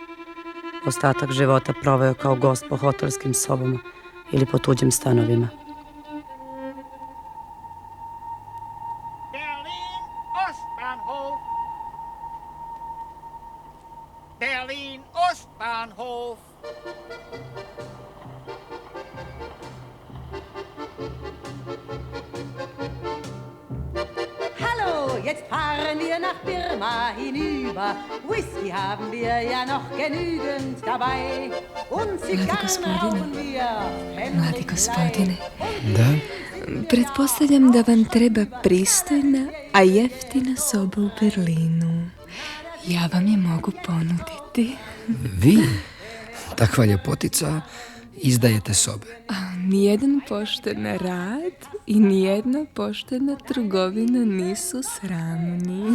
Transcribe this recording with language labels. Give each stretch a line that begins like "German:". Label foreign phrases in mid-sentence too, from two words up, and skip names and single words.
Serbian: Ostatak života proveo kao gost po hotelskim sobama ili po tuđim stanovima.
German: Berlin Ostbahnhof. Berlin Ostbahnhof. Jetzt fahren wir nach Birma hinüber. Whisky haben wir ja noch genügend dabei. Und Zigarren rauchen wir.
Croatian: Mladi gospodine, Da? pretpostavljam da vam treba pristojna, a jeftina soba u Berlinu. Ja vam je mogu ponuditi. Vi? Takva ljepotica izdajete sobe. Nijedan pošten rad i nijedna poštena trgovina nisu sramni.